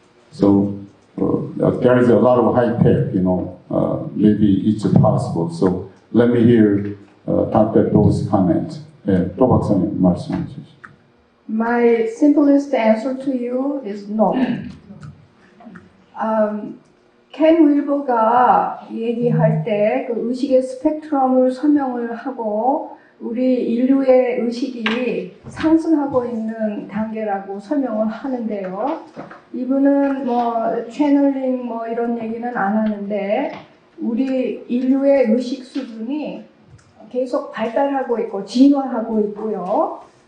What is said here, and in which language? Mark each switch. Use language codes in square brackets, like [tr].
[en] So there is a lot of high tech, maybe it's possible. So let me hear Dr. Do's comment. [ko] 네, 또 박사님 말씀해 주시죠. [en] My simplest answer to you is no. [ko] 켄 윌버가 얘기할 때 그 의식의 스펙트럼을 설명을 하고 우리 인류의 의식이 상승하고 있는 단계라고 설명을 하는데요. 이분은 채널링 이런 얘기는 안 하는데 우리 인류의 의식 수준이 계속 발달하고 있고 진화하고 있고요.